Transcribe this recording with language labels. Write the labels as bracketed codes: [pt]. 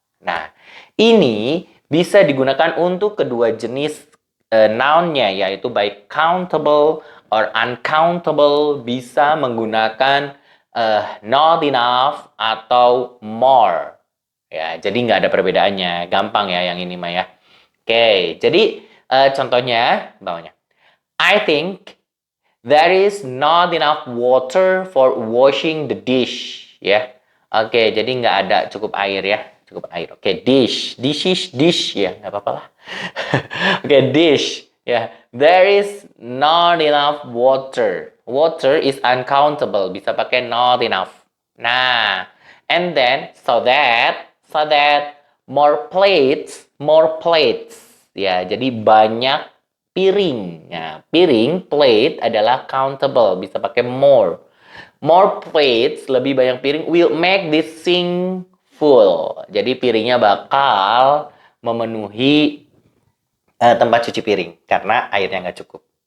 [id] Nah, ini bisa digunakan untuk kedua jenis noun-nya, yaitu baik countable or uncountable, bisa menggunakan not enough atau more. Ya, jadi nggak ada perbedaannya. Gampang ya yang ini mah ya. Oke, jadi contohnya bawahnya. [en] I think there is not enough water for washing the dish. [id] Ya, oke, jadi nggak ada cukup air ya. Cukup air. Oke, dish ya, nggak apa-apa lah. Oke, dish. [en] Ya, there is not enough water. Water is uncountable. [id] Bisa pakai [en] not enough. Nah, and then so that more plates. [id] Ya, jadi banyak piring. Ya, piring plate adalah countable. Bisa pakai more. [en] More plates, [id] lebih banyak piring [en] will make this sink full. [id] Jadi piringnya bakal memenuhi tempat cuci piring karena airnya nggak cukup.